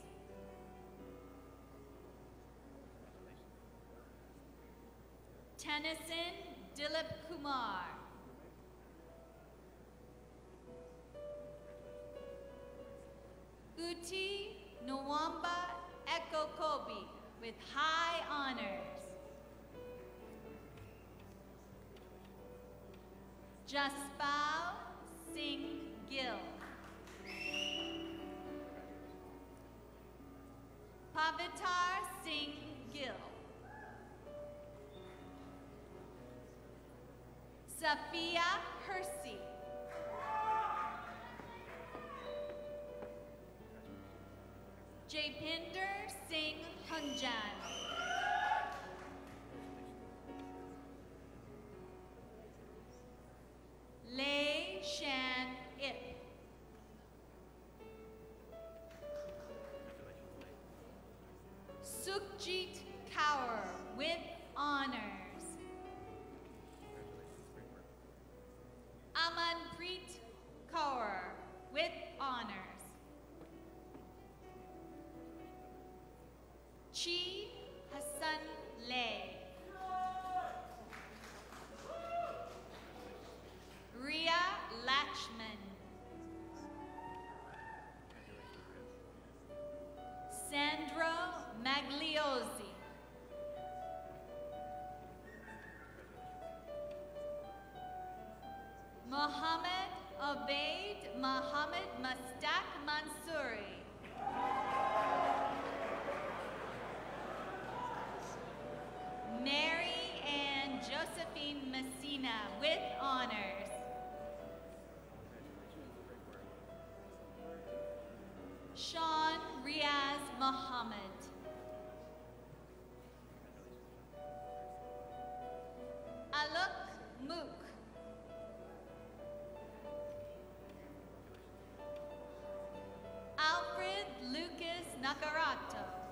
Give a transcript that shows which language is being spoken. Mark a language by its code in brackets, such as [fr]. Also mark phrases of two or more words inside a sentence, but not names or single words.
[en] Tennyson Dilip Kumar. Uti Nwamba Ekokobi, with high honors. Jaspal Singh Gill. Pavitar Singh Gill. Safia Hersey. Japinder Singh Hunjan. Lei Shan Ip. Sukhjit Kaur with honors. Amanpreet Kaur with honors. Chi Hassan Lay. Ria Lachman. Sandro Magliozzi. Mohammed Obaid Mohammed Mustaq Mansouri. Mary Ann Josephine Messina with honors. Sean Riaz Mohammed. Alok Mook. Alfred Lucas Nakarato.